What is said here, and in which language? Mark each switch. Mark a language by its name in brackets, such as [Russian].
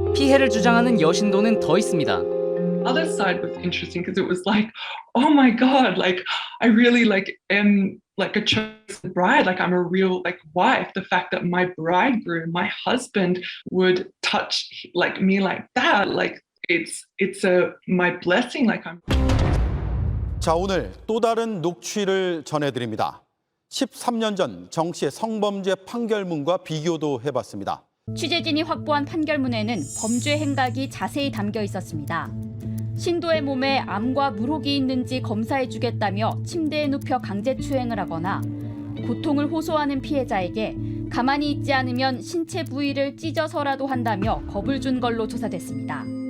[Korean] 피해를 주장하는 여신도는 더 있습니다. [English] Other side was interesting because it was like, oh my God, like I really am like a chosen bride, like I'm a real wife. The fact that my bridegroom, my husband, would touch me like that, it's my blessing. [Korean] 자, 오늘 또 다른 녹취를 전해드립니다. 13년 전 정 씨의 성범죄 판결문과 비교도 해봤습니다. 취재진이 확보한 판결문에는 범죄 행각이 자세히 담겨 있었습니다. 신도의 몸에 암과 물혹이 있는지 검사해주겠다며 침대에 눕혀 강제추행을 하거나 고통을 호소하는 피해자에게 가만히 있지 않으면 신체 부위를 찢어서라도 한다며 겁을 준 걸로 조사됐습니다.